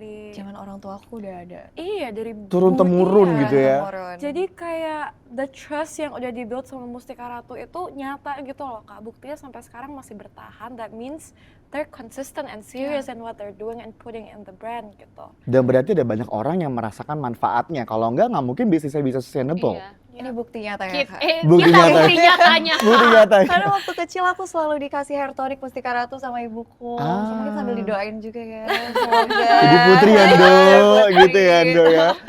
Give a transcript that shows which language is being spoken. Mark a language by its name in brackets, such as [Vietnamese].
[Indonesian] Zaman orang tua aku udah ada. Iya, dari Turun-temurun gitu ya. Turun. Jadi kayak [English] the trust [Indonesian] yang udah dibuild sama Mustika Ratu itu nyata gitu loh Kak. Buktinya sampai sekarang masih bertahan. [English] That means they're consistent and serious in what they're doing and putting in the brand [Indonesian] gitu. Dan berarti ada banyak orang yang merasakan manfaatnya. Kalau enggak mungkin bisnisnya bisa sustainable. Iya. Ini bukti nyata ya, Kak. Bukti Kita nyata. bukti nyatanya. Bukti nyata. Karena waktu kecil aku selalu dikasih hair tonic Mustika Ratu sama ibuku. Mungkin sambil didoain juga ya. Semoga. Jadi putri ya, Do, gitu ya, Do ya.